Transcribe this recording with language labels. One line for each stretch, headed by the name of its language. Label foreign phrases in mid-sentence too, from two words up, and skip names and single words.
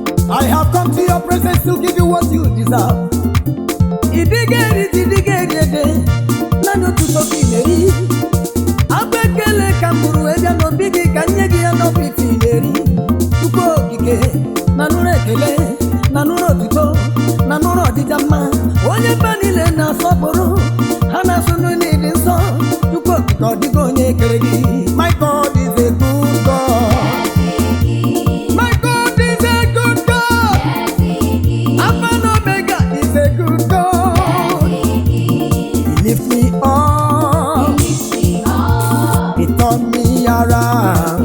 English: I have come to your presence to give you what you deserve.
Igbo: Ị dịghị eri ji, ị dịghị eri ede, naanị otuto ka ị na-eri. Abụ ekele ka m bụrụ wee bịa n'obi gị ka m nye gị ya n'ọbụ ife ị na-eri. Chukwu okike, na nụrụ ekele, na nụrụ otuto, na nụrụ ọdịda mma. Onye mba niile na-asọpụrụ, ha na-asụ nụ n'ịdị nsọ. Chukwu okike, ọ dịghị onye kere gị.
English: My God is a good God. My God is a good God. Alpha and Omega is a good God. He lift me up. He turn me around.